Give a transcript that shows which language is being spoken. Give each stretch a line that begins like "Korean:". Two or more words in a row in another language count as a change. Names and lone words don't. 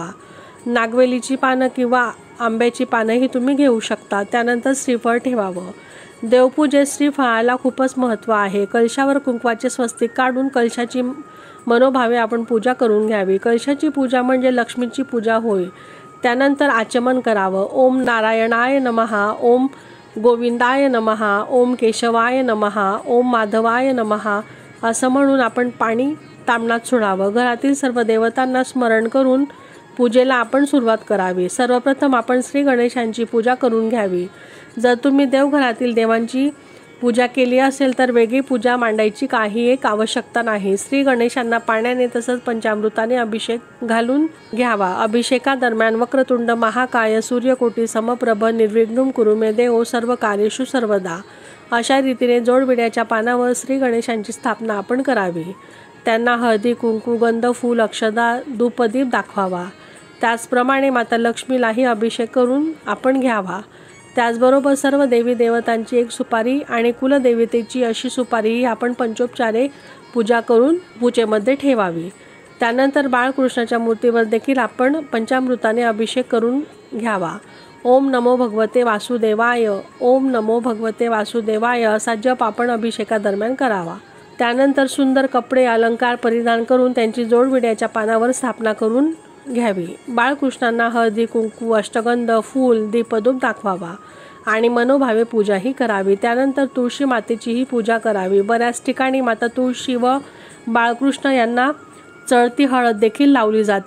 Marathi: नागवेलीची पानं किंवा आंब्याची पानंही तुम्ही घेऊ शकता। त्यानंतर श्रीफळ ठेवावं। देवपूजेत श्रीफळाला खूपच महत्त्व आहे। कलशावर कुंकवाचे स्वस्तिक काढून कलशाची मनोभावे आपण पूजा करून घ्यावी। कलशाची पूजा म्हणजे लक्ष्मीची पूजा होय। त्यानंतर आचमन करावं।
Sanskrit: ओम नारायणाय नमः, ओम गोविंदाय नमः, ओम केशवाय नमः, ओम माधवाय नमः
Marathi: असं म्हणून आपण पाणी ताम्हणात सोडावं। घरातील सर्व देवतांना स्मरण करून पूजेला आपण सुरुवात करावी। सर्वप्रथम आपण श्री गणेशांची पूजा करून घ्यावी। जर तुम्ही देवघरातील देवांची पूजा केली असेल तर वेगळी पूजा मांडायची काही एक आवश्यकता नाही। श्री गणेशांना पाण्याने तसंच पंचामृताने अभिषेक घालून घ्यावा। अभिषेकादरम्यान
Sanskrit: वक्रतुंड महाकाय सूर्यकोटी समप्रभ निर्विघ्नं कुरु मे देव सर्व कार्येषु सर्वदा
Marathi: अशा रीतीने जोडविड्याच्या पानावर श्री गणेशांची स्थापना आपण करावी। त्यांना हळदी कुंकू, गंध, फूल, अक्षदा, धूपदीप दाखवावा। त्याचप्रमाणे माता लक्ष्मीलाही अभिषेक करून आपण घ्यावा। त्याचबरोबर सर्व देवी देवतांची एक सुपारी आणि कुलदेवतेची अशी सुपारीही आपण पंचोपचारे पूजा करून पूजेमध्ये ठेवावी। त्यानंतर बाळकृष्णाच्या मूर्तीवर देखील आपण पंचामृताने अभिषेक करून घ्यावा।
Sanskrit: ओम नमो भगवते वासुदेवाय, ओम नमो भगवते वासुदेवाय
Marathi: असा जप आपण अभिषेकादरम्यान करावा। त्यानंतर सुंदर कपडे अलंकार परिधान करून त्यांची जोडविड्याच्या पानावर स्थापना करून घ्यावी। बाळकृष्णांना हळदी कुंकू, अष्टगंध, फूल, दीपधूप दाखवावा आणि मनोभावे पूजाही करावी। त्यानंतर तुळशी मातेचीही पूजा करावी। बऱ्याच ठिकाणी माता तुळशी व बाळकृष्ण यांना चळती हळद देखील लावली जाते।